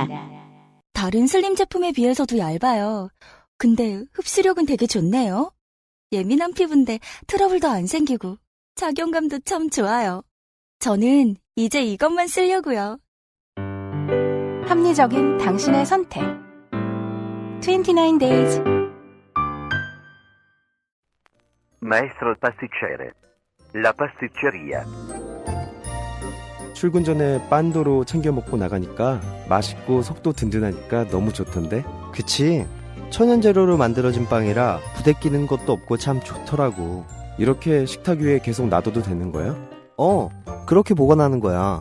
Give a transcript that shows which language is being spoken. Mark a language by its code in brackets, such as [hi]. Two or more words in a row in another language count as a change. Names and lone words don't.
[ko] 다른 슬림 제품에 비해서도 얇아요. 근데 흡수력은 되게 좋네요. 예민한 피부인데 트러블도 안 생기고 착용감도 참 좋아요. 저는 이제 이것만 쓰려고요. 합리적인 당신의 선택. 29 days. [it] Maestro il pasticcere. La pasticceria. [ko] 출근 전에 빤도로 챙겨 먹고 나가니까 맛있고 속도 든든하니까 너무 좋던데? 그치? 천연 재료로 만들어진 빵이라 부대끼는 것도 없고 참 좋더라고. 이렇게 식탁 위에 계속 놔둬도 되는 거야? 그렇게 보관하는 거야.